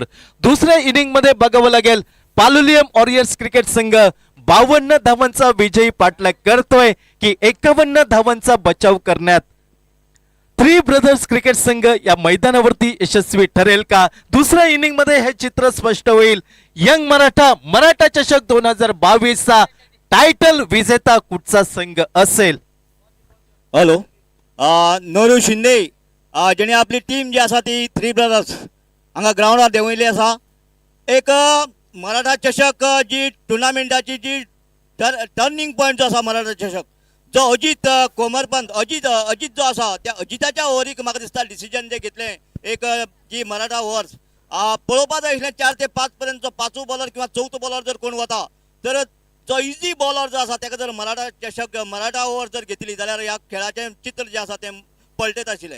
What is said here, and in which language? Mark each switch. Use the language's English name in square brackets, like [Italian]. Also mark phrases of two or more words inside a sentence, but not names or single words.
[Marathi] दुसऱ्या इनिंग मध्ये बघावं लागेल पालोलियम वॉरियर्स क्रिकेट संघ 52 धावांचा विजयी पाठलाग करतोय की 51 धावांचा बचाव करण्यात थ्री ब्रदर्स क्रिकेट संघ या मैदानावरती यशस्वी ठरेल का? दुसऱ्या इनिंग मध्ये हे चित्र स्पष्ट होईल. यंग मराठा चषक 2022 चा टायटल विजेता कुठचा संघ असेल? [Konkani] हॅलो, नरू शिंदे जेणे आपली टीम जी आसा ती थ्री ब्रदर्स हांगा ग्राउंडार देंवयली आसा. एक मराठा चषक जी टुर्नामेंटाची जी [English] turning point [Konkani] जो आसा मराठा चषक, जो अजित कोमरपंत अजित जो आसा त्या अजिताच्या ओव्हरीक म्हाका दिसता डिसिजन जे घेतले एक जी मराठा ओव्हर्स पळोवपा जाय आशिल्लें 4 ते 5 पर्यंत जो 5वो बॉलर किंवा 4थो बॉलर जर कोण वता तर जो [English] easy bowler [Konkani] जो आसा ताका जर मराठा चषक मराठा ओव्हर जर घेतली जाल्यार ह्या खेळाचें चित्र जे आसा तें पलटत आशिल्लें.